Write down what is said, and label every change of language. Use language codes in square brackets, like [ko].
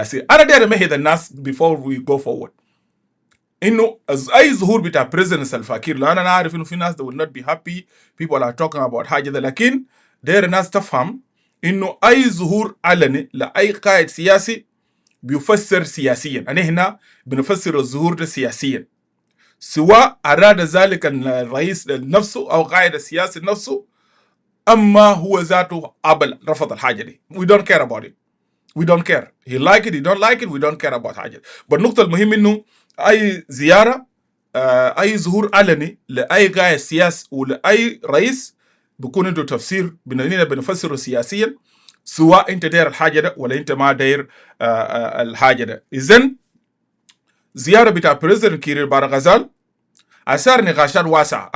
[ar] أنا داير أمهد الناس [en] before we go forward [ar] إنه أي ظهور بتاع President Salva Kiir، لأن أنا عارف إنه في ناس [en] they will not be happy people are talking about [ar] حاجة ده، لكن داير الناس تفهم إنه أي ظهور علني لأي قائد سياسي بيفسر سياسيا. أنا هنا بنفسر الظهور ده سياسيا، سواء أراد ذلك الرئيس نفسه أو قائد السياسي نفسه، أما هو ذاته رفض الحاجة دي. [en] We don't care about it. We don't care. He like it, he don't like it, we don't care about حاجة. [ar] but النقطة المهم إنه أي زيارة أي ظهور علني لأي قائد سياسي ولأي رئيس بيكون عنده تفسير بننا بنفسره سياسيا، سواء أنت داير الحاجة ده ولا أنت ما داير الحاجة ده. إذن زيارة بتاع بريزيدنت كير بار الغزال أثار نقاشات واسعة.